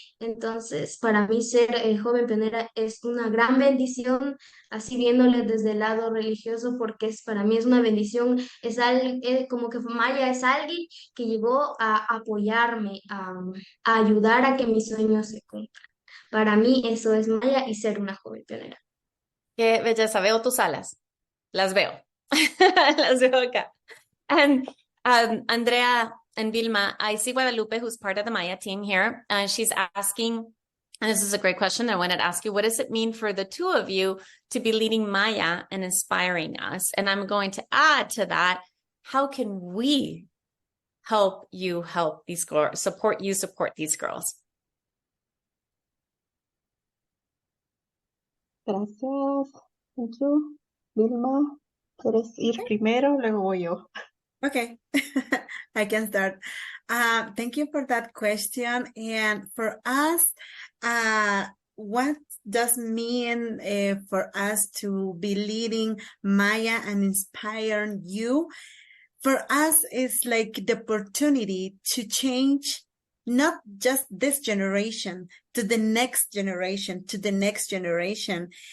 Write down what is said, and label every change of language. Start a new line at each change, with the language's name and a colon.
Spanish: Entonces, para mí ser joven pionera es una gran bendición, así viéndole desde el lado religioso, porque para mí es una bendición, como que Maya es alguien que llegó a apoyarme, a ayudar a que mis sueños se cumplan. Para mí eso es Maya y ser una joven pionera. Qué belleza, veo tus alas. Las veo. Las veo acá.
English: And Andrea and Vilma, I see Guadalupe, who's part of the Maya team here. She's asking, and this is a great question. I wanted to ask you, what does it mean for the two of you to be leading Maya and inspiring us? And I'm going to add to that, how can we help you help these girls, support these girls?
Spanish: Gracias.
English: Thank you.
Spanish: Vilma, ¿quieres ir primero? Luego voy yo.
English: Okay, I can start. Thank you for that question. And for us, what does mean for us to be leading Maya and inspiring you? For us, it's like the opportunity to change not just this generation, to the next generation, to the next generation.